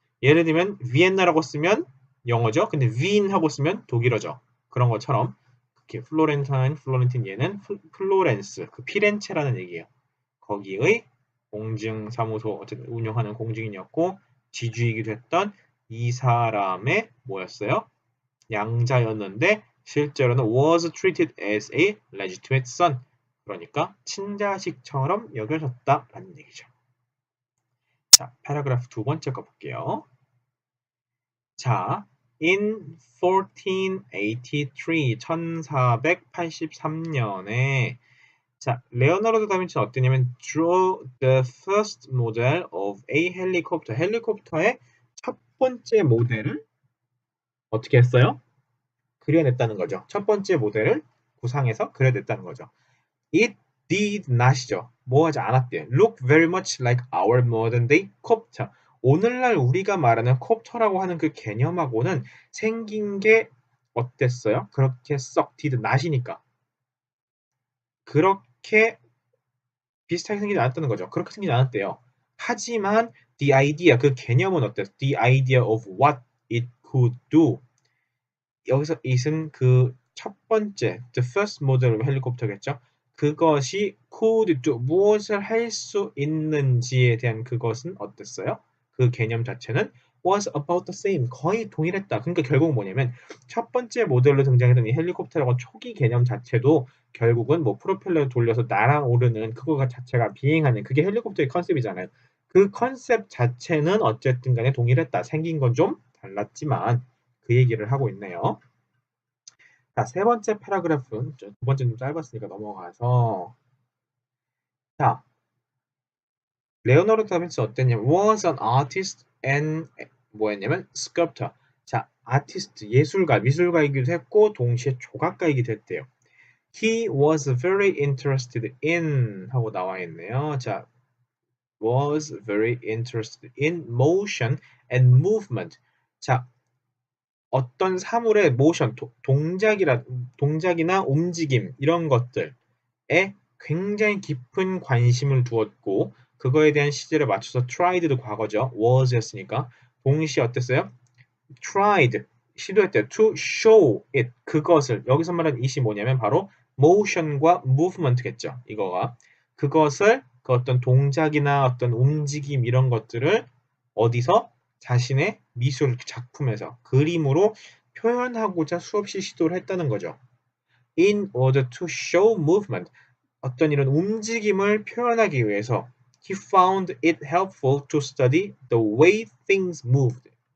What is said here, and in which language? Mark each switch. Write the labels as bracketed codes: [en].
[ko] 예를 들면 비엔나라고 쓰면 영어죠. 근데 윈하고 쓰면 독일어죠. 그런 것처럼 이렇게 플로렌틴 얘는 플로렌스, 그 피렌체라는 얘기예요. 거기의 공증사무소 어쨌든 운영하는 공증인이었고 지주이기도 했던 이 사람의 뭐였어요? 양자였는데 실제로는 was treated as a legitimate son. 그러니까 친자식처럼 여겨졌다라는 얘기죠. 자, 패러그래프 두 번째 거 볼게요. [en] 자, in [ko] 1483년에 자, 레오나르도 다빈치는 어땠냐면 [en] draw the first model of a helicopter. [ko] 헬리콥터의 첫 번째 모델을 어떻게 했어요? 그려냈다는 거죠. 첫 번째 모델을 구상해서 그려냈다는 거죠. [en] It did not이죠. [ko] 뭐 하지 않았대요. [en] Look very much like our modern day copter. [ko] 오늘날 우리가 말하는 콥터라고 하는 그 개념하고는 생긴 게 어땠어요? 그렇게 썩 did not이니까. 그렇게 비슷하게 생기지 않았다는 거죠. 그렇게 생기지 않았대요. 하지만 the idea, 그 개념은 어땠어? [en] The idea of what it could do. [ko] 여기서 it은 그 첫 번째, the first model 헬리콥터겠죠. 그것이 could do, 무엇을 할 수 있는지에 대한 그것은 어땠어요? 그 개념 자체는 [en] was about the same, [ko] 거의 동일했다. 그러니까 결국 뭐냐면 첫 번째 모델로 등장했던 이 헬리콥터라고 초기 개념 자체도 결국은 뭐 프로펠러 돌려서 날아오르는 그거 자체가 비행하는 그게 헬리콥터의 컨셉이잖아요. 그 컨셉 자체는 어쨌든 간에 동일했다. 생긴 건 좀 달랐지만 그 얘기를 하고 있네요. 자, 세 번째 패러그래프, 두 번째는 좀 짧았으니까 넘어가서 자, 레오나르도 다빈치 어땠냐면 [en] was an artist and [ko] 뭐였냐면 sculptor. 자, 아티스트, 예술가, 미술가이기도 했고 동시에 조각가이기도 했대요. [en] He was very interested in [ko] 하고 나와 있네요. [en] 자, was very interested in motion and movement. [ko] 자, 어떤 사물의 모션, 동작이나 움직임 이런 것들에 굉장히 깊은 관심을 두었고 그거에 대한 시제를 맞춰서 tried도 과거죠. was였으니까 동시에 어땠어요? tried 시도했대요. [en] to show it [ko] 그것을 여기서 말하는 it이 뭐냐면 바로 motion과 movement겠죠. 이거가 그것을 그 어떤 동작이나 어떤 움직임 이런 것들을 어디서 자신의 미술 작품에서 그림으로 표현하고자 수없이 시도를 했다는 거죠. [en] In order to show movement [ko] 어떤 이런 움직임을 표현하기 위해서 [en] he found it helpful to study the way things moved.